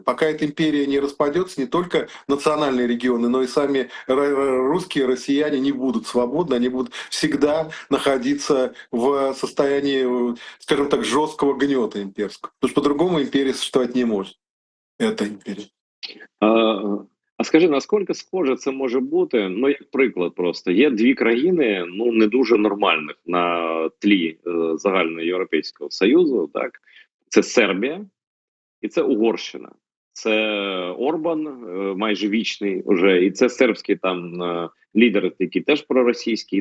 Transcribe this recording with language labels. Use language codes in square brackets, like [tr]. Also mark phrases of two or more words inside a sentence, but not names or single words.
[ru] Пока эта империя не распадется, не только национальные регионы, но и сами русские, россияне не будут свободны, они будут всегда находиться в состоянии, скажем так, жесткого гнета имперского. Потому что по-другому империя существовать не может. Это империя. [uk] А скажи, наскільки схоже це може бути? Ну, як приклад, просто є дві країни, ну не дуже нормальних на тлі загальноєвропейського союзу. Так, це Сербія і це Угорщина. Це Орбан, майже вічний уже, і це сербський там лідер, який теж проросійський.